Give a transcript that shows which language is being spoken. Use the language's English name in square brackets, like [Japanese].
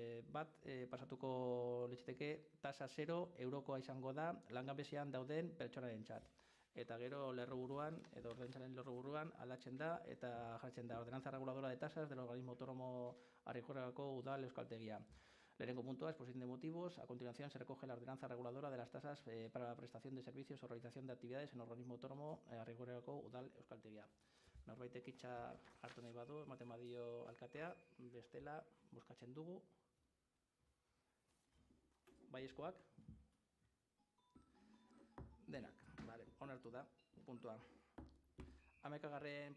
[Basque] Bat, pasatuko litzateke tasa 0 eurokoa izango da langabezian dauden pertsonarentzat. Eta gero lerroburuan, edo ordaintzaren lerroburuan aldatzen da eta jartzen da [Spanish] ordenanza reguladora de tasas del organismo autónomo [Basque] Arrigorriagako udal euskaltegia. Lehenengo puntua, [Spanish] exposición de motivos. A continuación se recoge la ordenanza reguladora de las tasas para la prestación de servicios o realización de actividades en el organismo autónomo Arrigorriagako udal euskaltegia. [Basque] Norbaitek hitza hartu nahi badu, ematen badio alkatea, bestela bozkatzen dugu. Baiezkoak? Denak, vale, onartu da, puntua. 11.